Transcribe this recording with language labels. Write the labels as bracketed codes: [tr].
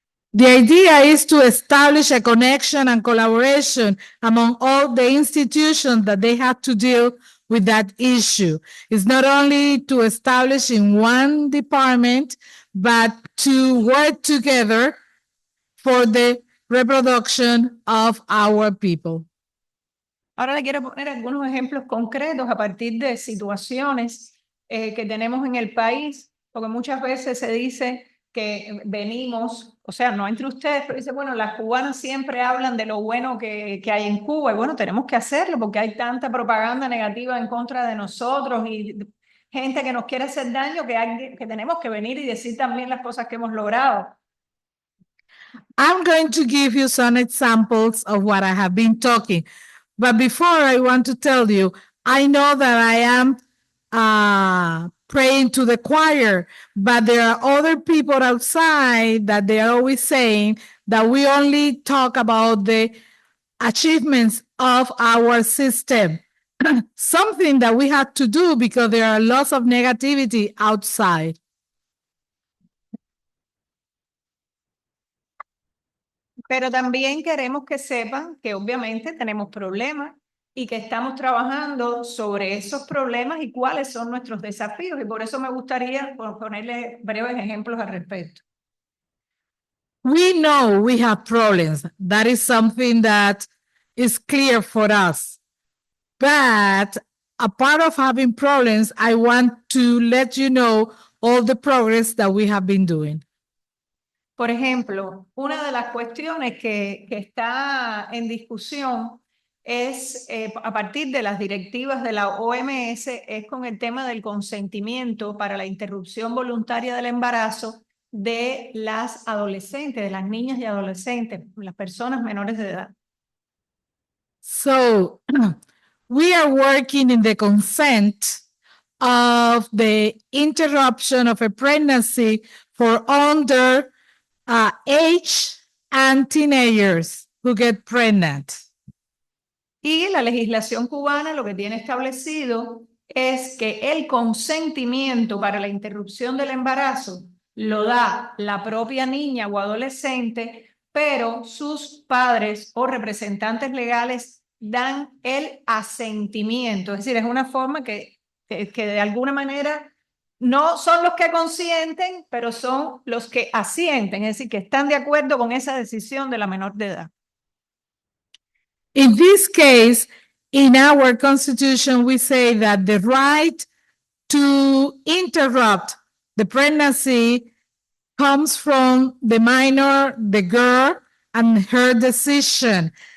[en] The idea is to establish a connection and collaboration among all the institutions that they have to deal with that issue. It's not only to establish in one department, but to work together for the reproduction of our people. [es] Ahora le quiero poner algunos ejemplos concretos a partir de situaciones que tenemos en el país, porque muchas veces se dice que venimos, o sea, no entre ustedes, pero dice, bueno, las cubanas siempre hablan de lo bueno que hay en Cuba, y bueno, tenemos que hacerlo porque hay tanta propaganda negativa en contra de nosotros y gente que nos quiere hacer daño que tenemos que venir y decir también las cosas que hemos logrado. [en] I'm going to give you some examples of what I have been talking. But before, I want to tell you, I know that I am praying to the choir, but there are other people outside that they are always saying that we only talk about the achievements of our system. Something that we have to do because there are lots of negativity outside. [es] Pero también queremos que sepan que obviamente tenemos problemas y que estamos trabajando sobre esos problemas y cuáles son nuestros desafíos. Y por eso me gustaría ponerle breves ejemplos al respecto. [en] We know we have problems. That is something that is clear for us. But a part of having problems, I want to let you know all the progress that we have been doing. [es] Por ejemplo, una de las cuestiones que está en discusión es, a partir de las directivas de la OMS, es con el tema del consentimiento para la interrupción voluntaria del embarazo de las adolescentes, de las niñas y adolescentes, las personas menores de edad. [en] So we are working in the consent of the interruption of a pregnancy for under age and teenagers who get pregnant. [es] Y la legislación cubana lo que tiene establecido es que el consentimiento para la interrupción del embarazo lo da la propia niña o adolescente, pero sus padres o representantes legales dan el asentimiento. Es decir, es una forma que de alguna manera no son los que consienten, pero son los que asienten, es decir, que están de acuerdo con esa decisión de la menor de edad. [en] In this case, in our constitution, we say that the right to interrupt the pregnancy comes from the minor, the girl, and her decision.